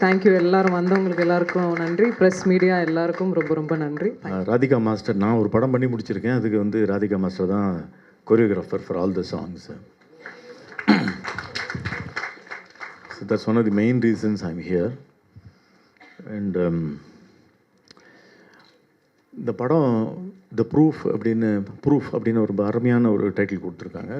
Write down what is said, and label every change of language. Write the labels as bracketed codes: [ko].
[ta] Thank you எல்லாரும் வந்தவங்களுக்கு எல்லாருக்கும் நன்றி. ப்ரெஸ் மீடியா எல்லாருக்கும் ரொம்ப ரொம்ப நன்றி. ராதிகா மாஸ்டர், நான் ஒரு படம் பண்ணி முடிச்சிருக்கேன். அதுக்கு வந்து ராதிகா மாஸ்டர் தான் [en] Choreographer for all the songs. So that's one of the main reasons I'm here. [ta] And இந்த படம் ப்ரூஃப் அப்படின்னு ஒரு அருமையான ஒரு டைட்டில் கொடுத்துருக்காங்க.